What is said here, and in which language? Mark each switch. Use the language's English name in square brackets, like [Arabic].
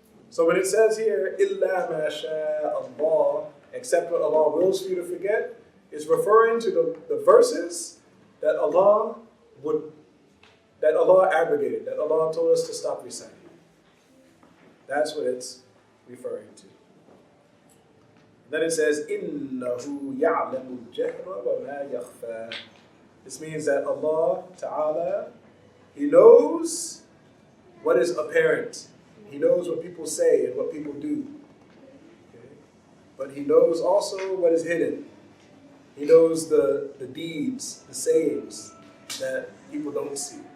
[English] So when it says here, [Arabic] إِلَّا مَا شَاءَ اللَّهُ, [English] except what Allah wills for you to forget, is referring to the verses that Allah abrogated, that Allah told us to stop reciting. That's what it's referring to. Then it says, [Arabic] إِنَّهُ يَعْلَمُ الْجَهْرَ وَمَا يَخْفَى. [English] This means that Allah Ta'ala, He knows what is apparent. He knows what people say and what people do. Okay? But He knows also what is hidden. He knows the deeds, the sayings that people don't see.